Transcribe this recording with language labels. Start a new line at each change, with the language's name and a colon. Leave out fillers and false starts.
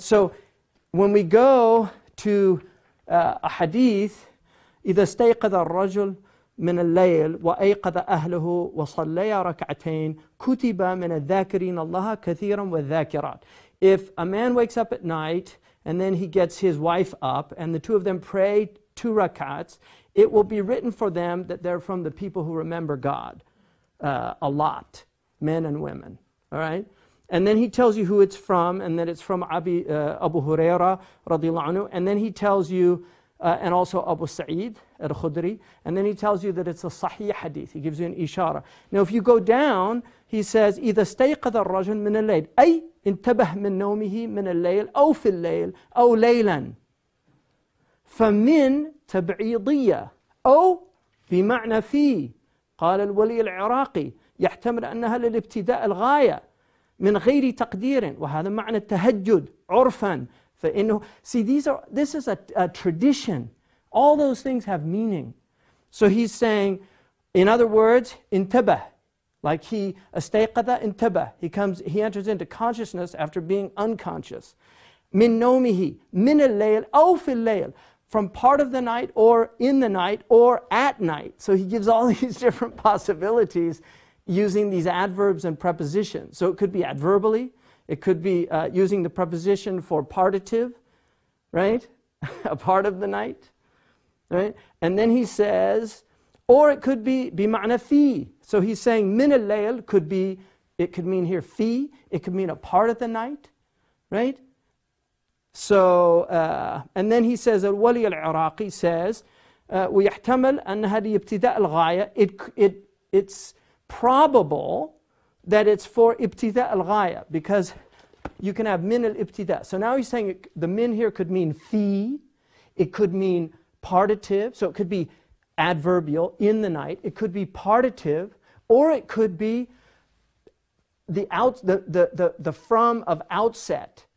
English: So when we go to a hadith,
Arabic: إذا استيقظ الرجل من الليل وأيقظ أهله وصليا ركعتين كتب من الذاكرين الله كثيرا والذاكرات.
English: If a man wakes up at night and then he gets his wife up, and the two of them pray 2 rakats, it will be written for them that they're from the people who remember God a lot, men and women. All right? And then he tells you who it's from, and that it's from Abu Huraira, radiallahu anhu, and then he tells you, and also Abu Sa'id al-Khudri, and then he tells you that it's a sahih hadith. He gives you an ishara. Now, if you go down, he says,
Arabic: إذا استيقظ الرجل من الليل أي انتبه من نومه من الليل أو في الليل أو ليلا فمن تبعيضية أو بمعنى في. قال الولي العراقي يحتمل أنها للابتداء الغاية من غير تقدير، وهذا معنى التهجد عرفا. فإنه,
English: see, this is a tradition. All those things have meaning. So he's saying, in other words,
Arabic: انتبه,
English: Like he
Arabic: استيقظ انتبه.
English: He enters into consciousness after being unconscious.
Arabic: من نومه من الليل أو في الليل.
English: From part of the night or in the night or at night. So he gives all these different possibilities using these adverbs and prepositions. So it could be adverbally. It could be using the preposition for partitive, right? A part of the night, right? And then he says, or it could be
Arabic: بمعنى في.
English: So he's saying
Arabic: من الليل
English: could be, it could mean here
Arabic: في.
English: It could mean a part of the night, right? So, and then he says, الولي العراقي says,
Arabic: ويحتمل أن هذه ابتداء الغاية.
English: It's probable that it's for
Arabic: ابتداء الغاية,
English: because you can have min al-ibtida. So now he's saying the min here could mean fi, it could mean partitive, so it could be adverbial, in the night, it could be partitive, or it could be the from of outset.